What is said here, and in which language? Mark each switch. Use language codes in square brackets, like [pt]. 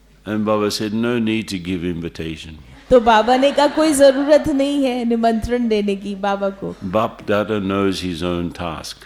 [en] And Baba said, no need to give invitation. [hi] तो बाबा ने कहा कोई जरूरत नहीं है निमंत्रण देने की बाबा को. [en] Bap Dada knows his own task.